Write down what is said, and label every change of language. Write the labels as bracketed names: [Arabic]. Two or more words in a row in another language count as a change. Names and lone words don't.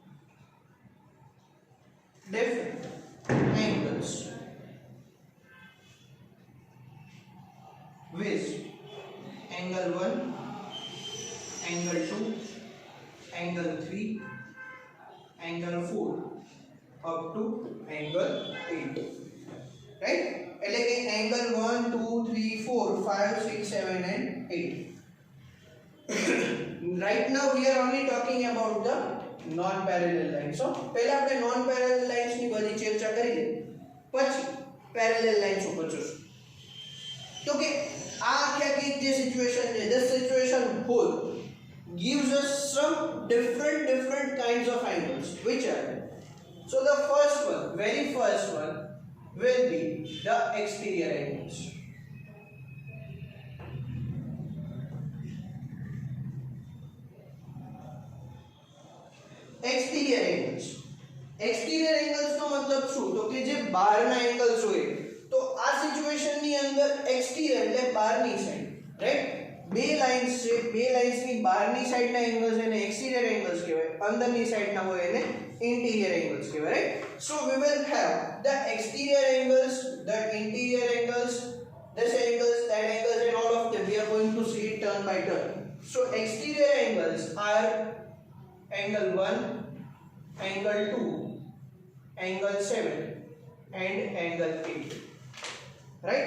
[English] different angles with angle 1, angle 2, angle 3, angle 4 up to angle 8. Right? [Gujarati] એટલે કે [English] angle 1, 2, 3, 4, 5, 6, 7 and 8. Right now we are only talking about the non-parallel lines. [Gujarati] So પહેલા આપણે [English] non-parallel lines [Gujarati] ની બધી ચર્ચા કરી લઈએ, પછી [English] parallel lines [Gujarati] ઉપર જોશું. તો કે આ આખી જે સિચ્યુએશન છે, [English] this situation whole gives us some different kinds of angles. Which are? So the first one, very first one will be the exterior angles. Exterior angles. Exterior angles [Gujarati] નો મતલબ શું? તો કે જે બહારના એંગલ્સ હોય, તો આ સિચ્યુએશન ની અંદર exterior એટલે બહારની સાઈડ, રાઈટ? બે લાઇન્સ છે, બે લાઇન્સ ની બહારની સાઈડના એંગલ્સ એને [English] exterior angles [Gujarati] કહેવાય, અંદરની સાઈડના હોય એને [English] interior angles [Gujarati] કહેવાય, right? [English] So we will have the exterior angles, the interior angles, this angles, that angles, and all of them we are going to see it turn by turn. So exterior angles are angle 1, angle 2, angle 7 and angle 8, right?